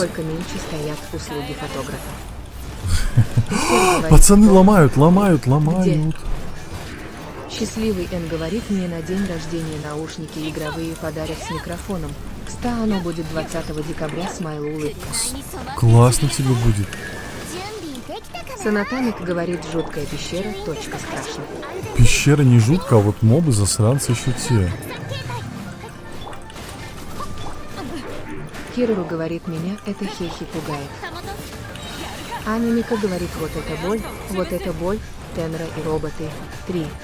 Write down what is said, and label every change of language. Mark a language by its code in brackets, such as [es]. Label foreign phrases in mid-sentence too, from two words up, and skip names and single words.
[ru] Сколько нынче стоят услуги фотографа. Пацаны ломают. Счастливый Н говорит, мне на день рождения наушники игровые подарят с микрофоном. Кстати, оно будет 20 декабря, смайл улыбка. Классно тебе будет. [ja] 準備できたかな。 [ru] Санатамик говорит, жуткая пещера, точка страшно. Пещера не жутко, а вот мобы засранцы еще те. Кирору говорит, меня это хехи пугает. Анимика говорит, вот это боль, Тенра и роботы, 3-0.